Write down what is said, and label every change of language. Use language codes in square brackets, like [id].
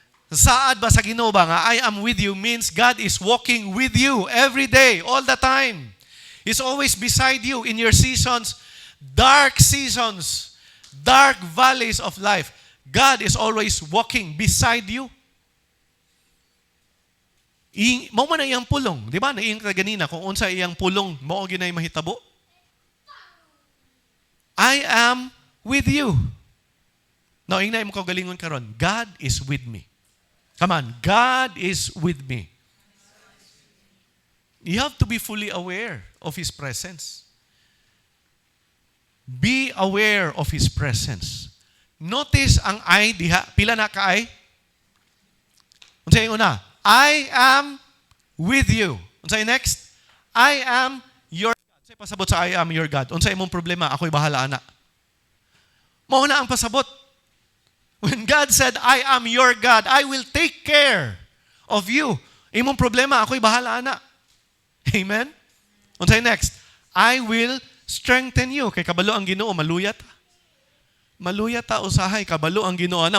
[ceb] Saad ba sa Ginoo ba nga [en] I am with you means God is walking with you every day, all the time. He's always beside you in your seasons, dark valleys of life. God is always walking beside you. [ceb] Mao man iyang pulong, di ba? Naing ganina kung unsa iyang pulong, mao ginay mahitabo. [en] I am with you. Now, [ceb] ingna mo kaugalingon karon. [en] God is with me. Come on, God is with me. You have to be fully aware of His presence. Be aware of His presence. [ceb] Notice ang I diha, pila na ka I? Unsay una? [en] I am with you. [ceb] Unsay next? [en] I am your God. [ceb] Unsay pasabot sa I am your God? Unsay imong problema? Ako'y bahala ana. Mao na ang pasabot. [en] When God said, I am your God, I will take care of you. [ceb] Imong problema, ako'y bahala ana. [en] Amen? Unsay next? I will strengthen you. [ceb] Kay kabalo ang Ginoo, maluyat. Maluyat ta usahay, kabalo ang Ginoo na.